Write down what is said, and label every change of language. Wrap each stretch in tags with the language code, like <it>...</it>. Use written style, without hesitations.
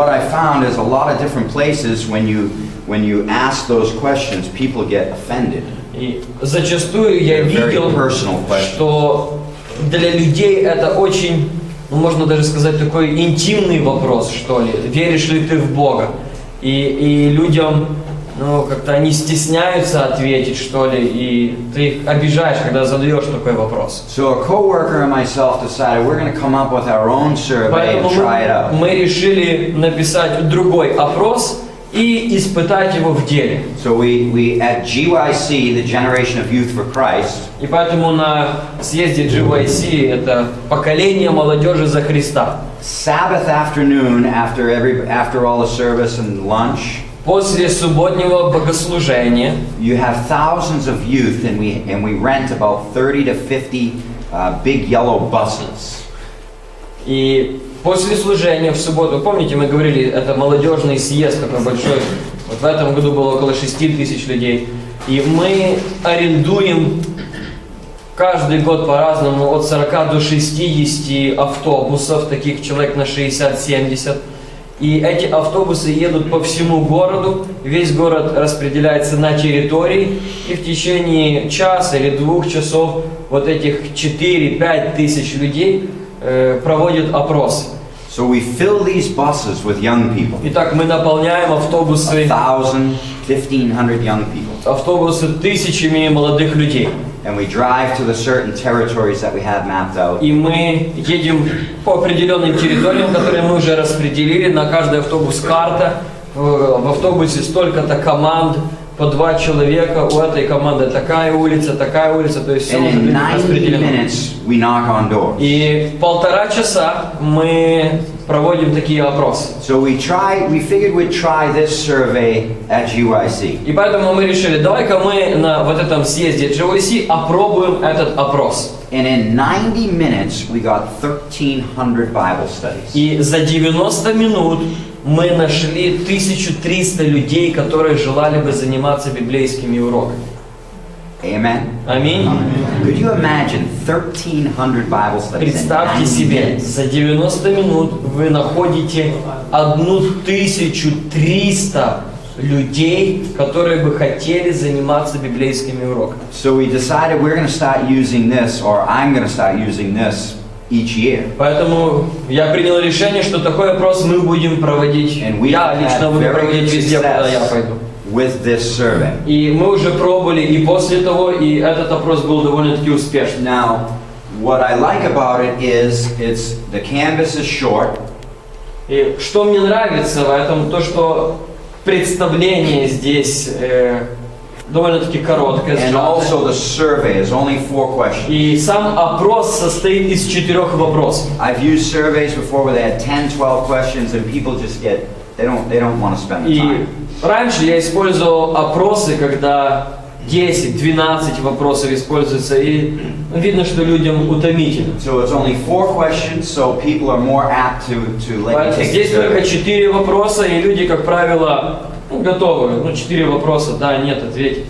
<en>What I found is a lot of different places when you ask those questions, people get offended.</en> <ru>И зачастую я видел, что для людей это очень, можно даже сказать, такой интимный вопрос, что ли. Веришь ли ты в Бога? И людям, как-то они стесняются ответить, что ли, и ты их обижаешь, когда задаешь такой вопрос.</ru> <en>So a coworker and myself decided we're going to come up with our own survey and try it out.</en> <ru>Мы решили написать другой опрос и испытать его в деле.</ru> <en>So we at GYC, the Generation of Youth for Christ.</en> <ru>И поэтому на съезде GYC, это поколение молодежи за Христа.</ru> <en>Sabbath afternoon, after all the service and lunch.</en> <ru>После субботнего богослужения</ru> <en>You have thousands of youth, and we rent about 30 to 50 big yellow buses.</en> <ru>И после служения в субботу, помните, мы говорили, это молодежный съезд такой большой. Вот в этом году было около 6 тысяч людей. И мы арендуем каждый год по-разному от 40 до 60 автобусов, таких человек на 60-70. И эти автобусы едут по всему городу, весь город распределяется на территории, и в течение часа или 2 часов вот этих 4-5 тысяч людей проводят опросы.</ru> <en>So we fill these buses with young people.</en> <ru>Итак, мы наполняем автобусы</ru> <en>1,500 young people.</en> <ru>Автобусы тысячами молодых людей.</ru> <en>And we drive to the certain territories that we have mapped out.</en> <ru>И мы едем по определенным территориям, которые мы уже распределили. На каждый автобус карта. В автобусе столько-то команд, по 2 человека. У этой команды такая улица, то есть все уже распределено.</ru> <en>We knock on doors.</en> <ru>И в 1,5 часа мы проводим такие опросы.</ru> <en>So we figured we'd try this survey at GYC.</en> <ru>И поэтому мы решили, давай-ка мы на вот этом съезде GYC опробуем этот опрос.</ru> <en>And in 90 minutes we got 1,300 Bible studies.</en> <ru>И за 90 минут мы нашли 1300 людей, которые желали бы заниматься библейскими уроками.</ru> <en>Amen.</en> <ru>Аминь.</ru> <en>Could you imagine 1,300 Bible studies?</en> <ru>Представьте себе, за 90 минут вы находите 1300 людей, которые бы хотели заниматься библейскими уроками.</ru> <en>So we decided we're going to start using this, or I'm going to start using this each year.</en> <ru>Поэтому я принял решение, что такой опрос мы будем проводить. Я лично буду проводить везде, куда я пойду.</ru> <en>With this survey.</en> <ru>И мы уже пробовали и после того, и этот опрос был довольно-таки успешный.</ru> <en>Now, what I like about it is the canvas is short.</en> <ru>И что мне нравится в этом, то что представление здесь довольно-таки короткое.</ru> <en>And also the survey is only 4 questions.</en> <ru>И сам опрос состоит из 4 вопросов.</ru> <en>I've used surveys before where they had 10, 12 questions and people just get, they don't want to spend the</en> <ru>И</ru> <en>time.</en> <ru>раньше я использовал опросы, когда 10-12 вопросов используются, и видно, что людям утомительно.</ru> <en>So it's only 4 questions, so people are more apt to let you take the</en> <ru>Здесь только</ru> <en>survey.</en> <ru>4 вопроса, и люди, как правило, готовы. 4 вопроса, да, нет, ответить.</ru>